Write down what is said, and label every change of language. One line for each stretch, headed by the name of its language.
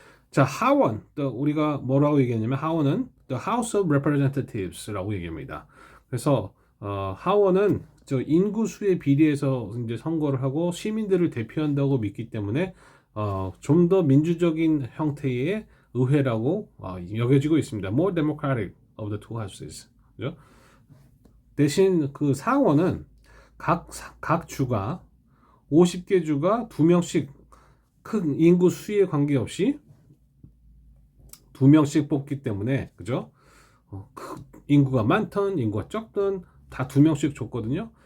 Korean: 자, 하원, 또 우리가 뭐라고 얘기하냐면 하원은 The House of Representatives라고 얘기합니다. 그래서 하원은 저 인구수에 비례해서 이제 선거를 하고 시민들을 대표한다고 믿기 때문에 좀 더 민주적인 형태의 의회라고 여겨지고 있습니다.
English: More democratic of the two houses.
Korean: 그죠? 대신 그 상원은 각 주가 50개 주가 2명씩 큰 인구 수에 관계없이 2명씩 뽑기 때문에 그죠? 인구가 많든 인구가 적든 다 2명씩 줬거든요.